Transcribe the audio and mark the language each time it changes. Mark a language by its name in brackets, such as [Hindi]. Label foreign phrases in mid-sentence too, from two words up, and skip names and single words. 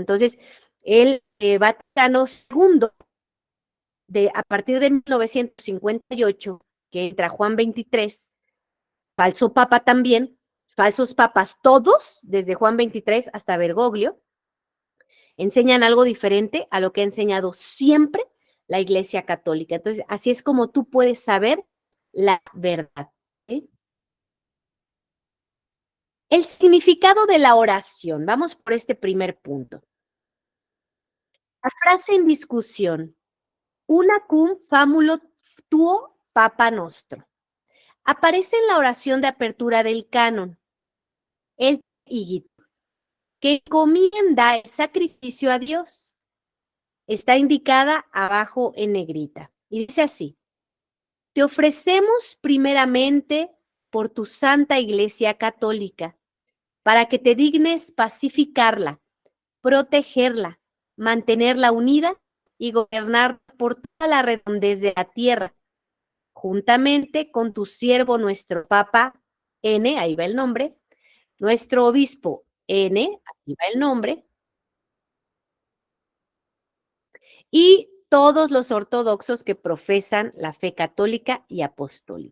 [Spanish] Entonces, el Vaticano II, a partir de 1958, que entra Juan XXIII, falso papa también, falsos papas todos, desde Juan XXIII hasta Bergoglio, enseñan algo diferente a lo que ha enseñado siempre la Iglesia Católica. Entonces, así es como tú puedes saber la verdad, ¿sí? El significado de la oración. Vamos por este primer punto. La frase en discusión: [Latin] Unacum famulo tuo Papa Nostro, [Spanish] aparece en la oración de apertura del canon, el Igit, que encomienda el sacrificio a Dios. Está indicada abajo en negrita y dice así: te ofrecemos primeramente por tu Santa Iglesia Católica, para que te dignes pacificarla, protegerla, mantenerla unida y gobernar por toda la redondez de la tierra, juntamente con tu siervo nuestro Papa N, ahí va el nombre, nuestro obispo N, ahí va el nombre, y todos los ortodoxos que profesan la fe católica y apostólica.